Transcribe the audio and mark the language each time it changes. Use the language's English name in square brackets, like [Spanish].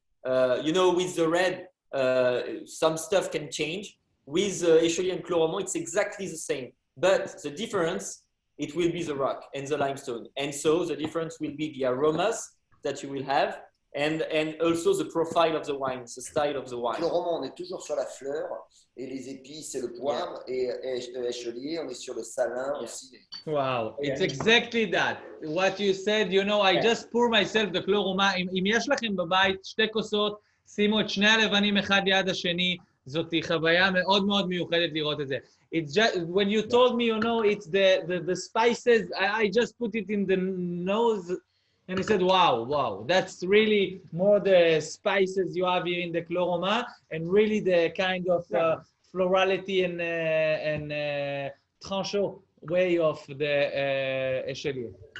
[English] With the red, some stuff can change. With Echelier and Clos-Roman, it's exactly the same, but the difference, it will be the rock and the limestone. And so the difference will be the aromas that you will have, and also the profile of the wine, the style of the wine. [French] Le roman, on est toujours sur la fleur, et les épices, c'est le poivre, et échelier, on est sur le salin aussi. [English] Wow, it's exactly that. What you said, you know, I just pour myself the קלו רומה. [Hebrew] אם יש לכם בבית 2 כוסות, שימו את שני הלבנים אחד ליד השני, זאת חוויה מאוד מאוד מיוחדת לראות את זה. [English] It's just, when you told me, you know, it's the spices, I just put it in the nose, and I said, wow, that's really more the spices you have here in the קלו רומה, and really the kind of florality and tranchant way of the échelier.